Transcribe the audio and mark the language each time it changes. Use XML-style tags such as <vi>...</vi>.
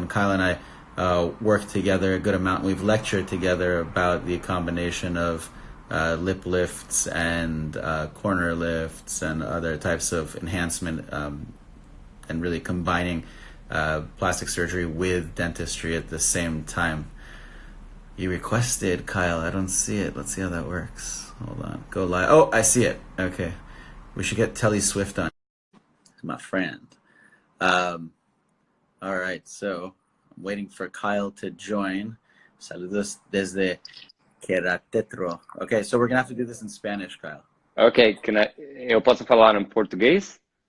<en>And Kyle and I work together a good amount. We've lectured together about the combination of lip lifts and corner lifts and other types of enhancement, and really combining plastic surgery with dentistry at the same time. You requested, Kyle. I don't see it. Let's see how that works. Hold on. Go live. Oh, I see it. Okay. We should get Telly Swift on. My friend. All right. So I'm waiting for Kyle to join.</en> <es>Saludos desde Queratetro.</es> <en>Okay, so we're gonna have to do this in Spanish, Kyle.</en> <pt>Ok, eu posso falar em português?</pt>